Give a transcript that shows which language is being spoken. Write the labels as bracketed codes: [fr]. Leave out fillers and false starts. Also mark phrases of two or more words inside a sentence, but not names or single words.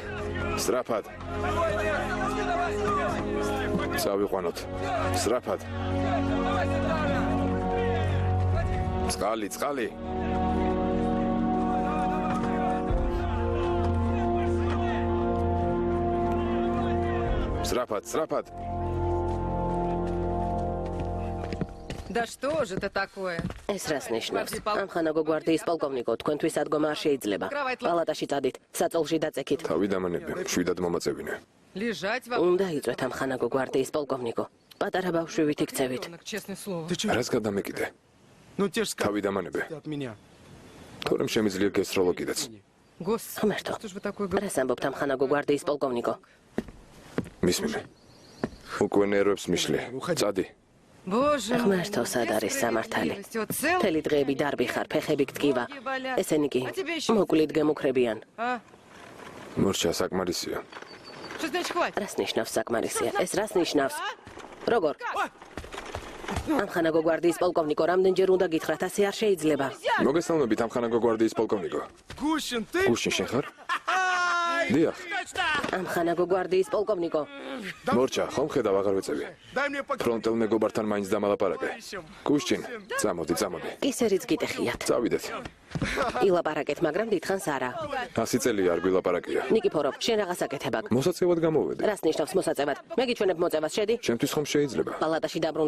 [ka] სწრაფად. წავიყვანოთ. სწრაფად. წყალი. სწრაფად. [ru] Да что же это такое? [ka] ეს რას ნიშნავს? ამხანაგო გვარდიის პოლკოვნიკო, თქვენთვის ადგომა არ შეიძლება. პალატაში წადით, საწოლში დაწექით. თავი დამანები, შვიდად მომაწევინე. [ru] Лежать вам, [ka] უნდა იწვეთ ამხანაგო გვარდიის პოლკოვნიკო. პატარა ბავშვივით იქცევით. [ru] честное слово. [ka] რას გადამეკიდე? [ru] Ну те ж [ka] თავი დამანები. [ru] от меня. [ka] თორემ შემიძლია გესროლო კიდეც. [ru] Господи, [ka] ღმერთო, [ru] что ж вы такое говорите? [ka] რას ამბობთ ამხანაგო გვარდიის პოლკოვნიკო? მისმინე. უკვე ნერვებს მიშლი. წადი. [ru] Боже мой. [ka] ღმერთო, სად არის სამართალი? [ru] Вот цел. [ka] მთელი დღეები დარბი ხარ, ფეხები გტკივა. ესენი კი მოკლით გემუქრებიან. [ru] А? [ka] მორჩა საკმარისია. [ru] Что значит хватит? [ka] რას ნიშნავს საკმარისია? ეს რას ნიშნავს? როგორ? ამხანაგო გვარდიის პოლკოვნიკო, რამდენჯერ უნდა გითხრათ, ასე არ შეიძლება. მოგესალმებით ამხანაგო გვარდიის პოლკოვნიკო. [ru] Гущин, ты? [ka] გუშინ შენ ხარ? დიახ. ამხანაგო გვარდიის პოლკოვნიკო, მორჩა, ხომ ხედავ აღარ ვეწევი. [ru] Дай мне пока. [ka] ფრონტელ მეგობართან მაინც დამალაპარაკე. გუშინ, წამოდი. ისერიც გიტეხიათ. წავიდეთ. ილაპარაკეთ, მაგრამ დიდხანს არა. 100 წელია არ გვილაპარაკია. ნიკიფოროვ, შენ რაღაც აკეთებ აქ. მოსაწევად გამოვედი. რას ნიშნავს მოსაწევად? მე გიჩვენებ მოწევას, შედი? ჩემთვის ხომ შეიძლება? პალატაში დაბრუნდი.